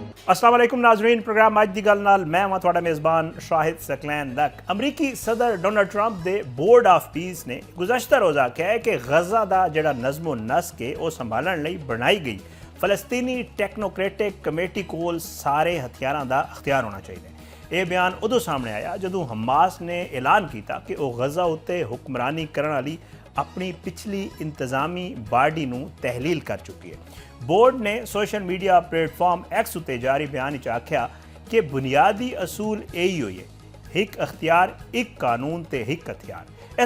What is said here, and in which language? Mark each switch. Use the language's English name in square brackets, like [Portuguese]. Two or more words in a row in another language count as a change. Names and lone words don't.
[Arabic] السلام علیکم [Punjabi] नाजरीन, پروگرام اج دی گل نال میں تہاڈا میزبان شاہد ثقلین لک. امریکی صدر ڈونلڈ ٹرمپ دے بورڈ آف پیس نے گزشتہ روز آکھیا ہے کہ غزہ دا جیہڑا نظم و نسق ہے وہ سنبھالن لئی بنائی گئی فلسطینی [English] technocratic committee [Punjabi] کول سارے ہتھیاراں دا اختیار ہونا چاہیے. یہ بیان اودوں سامنے آیا جدوں حماس نے اعلان کیا کہ وہ غزہ اتے حکمرانی کرنے والی اپنی پچھلی انتظامی باڈی نوں تحلیل کر چکی ہے. بورڈ نے [English] social media platform [Punjabi] ایکس اتے جاری بیان آکھیا کہ بنیادی اصول یہی ہوئی ہے، ہک اختیار ایک قانون تے ہک ہتھیار.